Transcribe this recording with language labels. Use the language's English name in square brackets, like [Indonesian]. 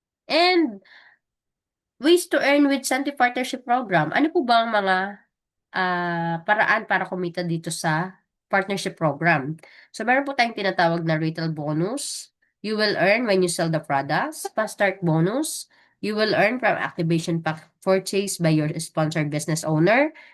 [English] And ways to earn with Santi Partnership Program. [Filipino] Ano po ba ang mga paraan para kumita dito sa partnership program? So, meron po tayong tinatawag na retail bonus. [English] You will earn when you sell the products. Fast start bonus. You will earn from activation pack purchase by your sponsored business owner.